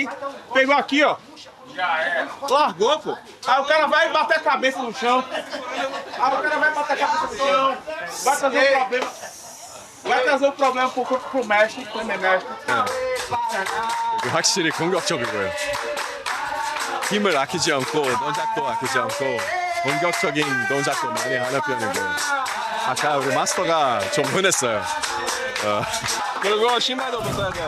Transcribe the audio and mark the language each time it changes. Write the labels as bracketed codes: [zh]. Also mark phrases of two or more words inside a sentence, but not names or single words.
[pt] Pegou aqui, ó. Largou, pô. Aí o cara vai bater a cabeça no chão. Aí o cara vai bater a cabeça no chão. Vai trazer um problema. Vai trazer um problema pro mestre, pro meu mestre. [ko] 이게 확실히 공격적이고요. 힘을 아끼지 않고 동작도 아끼지 않고 공격적인 동작도 많이 하는 편이고요. 아까 우리 마스터가 좀 흔했어요. 그리고 신발도 벗어야 돼요.